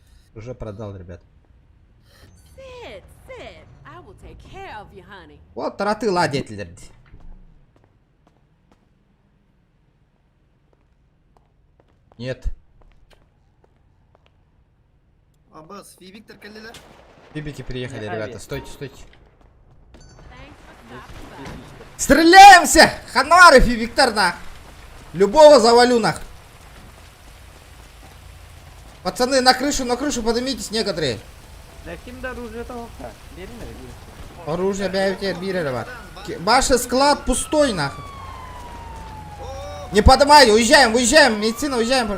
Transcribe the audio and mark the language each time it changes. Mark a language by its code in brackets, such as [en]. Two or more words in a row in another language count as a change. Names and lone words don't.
[ru] Уже продал, ребят. Вот тараты ладетелер. Нет. Аббас, и Виктор Калилер. Бибики приехали, ребята. Стойте, стойте. Стреляемся! Ханаров и Виктор, нах. Любого завалю, нах. Пацаны, на крышу поднимитесь некоторые. Оружие объявите арбирировать. Ваш склад пустой, нахуй. Не поднимай, уезжаем, медицина, уезжаем.